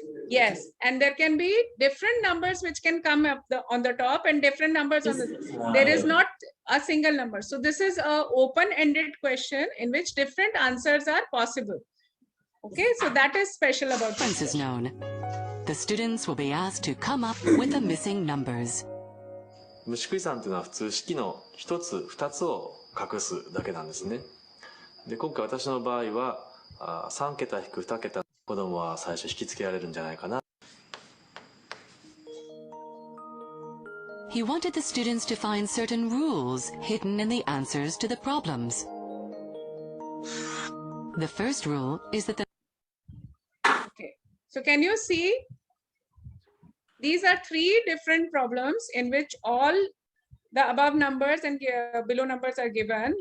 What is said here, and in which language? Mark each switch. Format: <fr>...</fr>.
<en>Yes, and there can be different numbers which can come up on the top and different numbers on the. There is not a single number. So this is a open-ended question in which different answers are possible. Okay, so that is special about Difference is known. The students will be asked to come up with the missing numbers.</en> <ja>虫食い算というのは普通式の1つ2つを隠すだけなんですね。で今回私の場合は3桁引く2桁。子供は最初引きつけられるんじゃないかな。</ja> <en>He wanted the students to find certain rules hidden in the answers to the problems. The first rule is that the Okay, so can you see? These are three different problems in which all the above numbers and below numbers are given.</en>